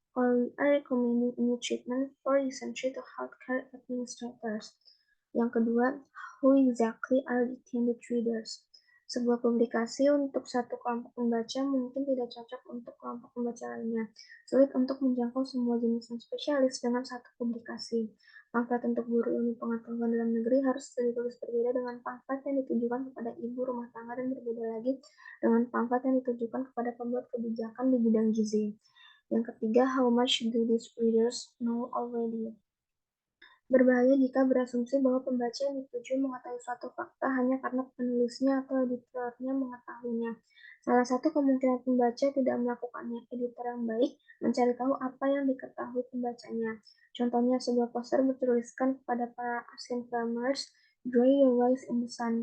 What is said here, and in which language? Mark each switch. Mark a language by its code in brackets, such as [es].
[en] Or we are recommending a new treatment for dysentery to healthcare administrators. [id] Yang kedua, [en] who exactly are the intended readers? [id] Sebuah publikasi untuk satu kelompok pembaca mungkin tidak cocok untuk kelompok pembaca lainnya. Sulit untuk menjangkau semua jenis spesialis dengan satu publikasi. Pamflet untuk guru ilmu pengetahuan dalam negeri harus ditulis berbeda dengan pamflet yang ditujukan kepada ibu rumah tangga dan berbeda lagi dengan pamflet yang ditujukan kepada pembuat kebijakan di bidang gizi. Yang ketiga, [en] how much do these readers know already? [id] Berbahaya jika berasumsi bahwa pembaca yang dituju mengetahui suatu fakta hanya karena penulisnya atau editornya mengetahuinya. Salah satu kemungkinan pembaca tidak melakukannya. Editor yang baik mencari tahu apa yang diketahui pembacanya. Contohnya, sebuah poster bertuliskan kepada para [en] Asian farmers, dry your rice in the sun.